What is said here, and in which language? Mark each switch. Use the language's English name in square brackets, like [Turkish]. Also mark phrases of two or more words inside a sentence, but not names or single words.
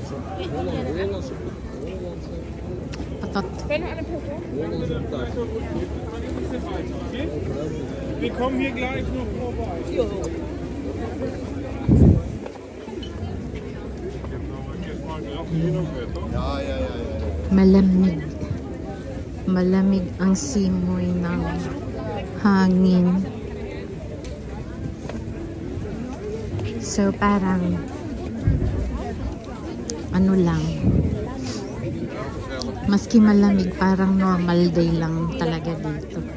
[Dutch] Patat. [German] Wir kommen hier gleich noch vorbei. [Filipino] Malamig. Malamig ang simoy ng hangin. So parang ano lang, maski malamig, parang [English] normal day [Filipino] lang talaga dito.